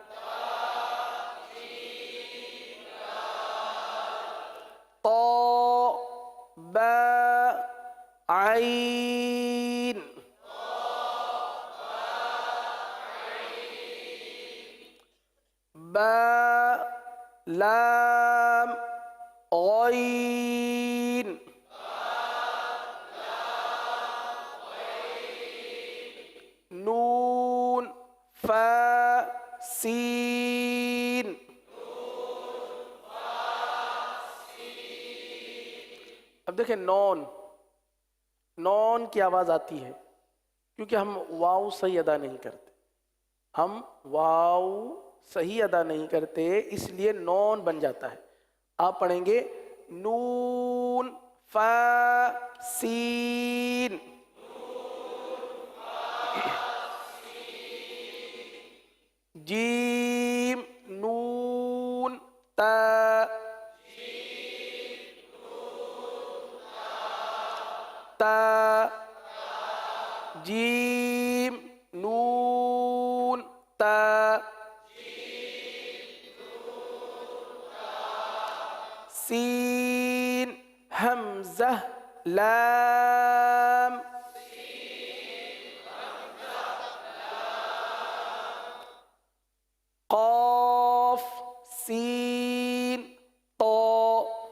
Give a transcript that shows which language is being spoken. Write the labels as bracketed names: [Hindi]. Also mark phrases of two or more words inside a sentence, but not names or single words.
[Arabic] طا با عین. با لام غین. نون فا سین. [Urdu] اب دیکھیں نون کی آواز آتی ہے کیونکہ ہم واو صحیح ادا نہیں کرتے. ہم واو صحیح ادا نہیں کرتے اس لیے نون بن جاتا ہے. آپ پڑھیں گے [Arabic] نون فا سین. جیم نون تا. تا جیم نون تا. سین حمزہ لام. قاف سین طا.